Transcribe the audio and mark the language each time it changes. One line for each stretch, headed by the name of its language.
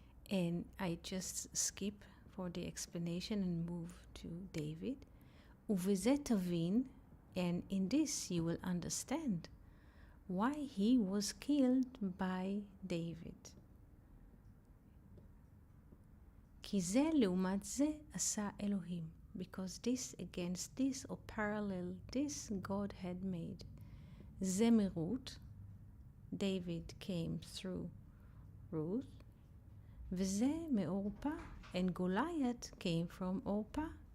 English: And I just skip for the explanation and move to David.
Hebrew: ובזה תבין,
English: and in this you will understand why he was killed by David.
Hebrew: כי זה לעומת זה עשה אלוהים.
English: Because this against this, or parallel this, God had made.
Hebrew: זה מרות,
English: David came through Ruth,
Hebrew: וזה מאורפה,
English: and Goliath came from Orpah.